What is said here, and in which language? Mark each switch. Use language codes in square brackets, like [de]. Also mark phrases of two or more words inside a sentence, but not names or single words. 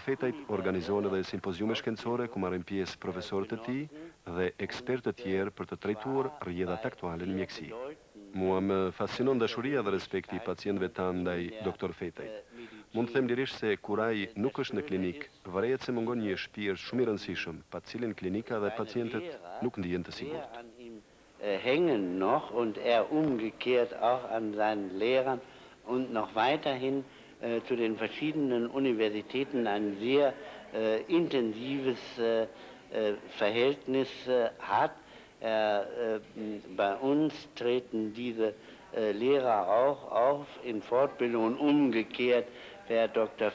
[sq] Fetajt organizohen edhe simpoziume shkencore ku marrin pjesë profesorët e tij dhe ekspertë të tjerë për të trajtuar rrjedhat aktuale në mjekësi. Mua më fascinon dashuria dhe respekti i pacientëve tanë ndaj Dr. Fetajt. Mund të them lirisht se kur ai nuk është në klinik, varet se mungon një shpirt shumë i rëndësishëm, pa të cilin klinika dhe pacientët nuk ndihen të sigurt. [de] Hängen noch und umgekehrt auch an seinen Lehrern und noch weiterhin zu den verschiedenen Universitäten ein sehr intensives Verhältnis hat. Bei uns treten diese Lehrer auch auf in Fortbildung und umgekehrt fährt Dr.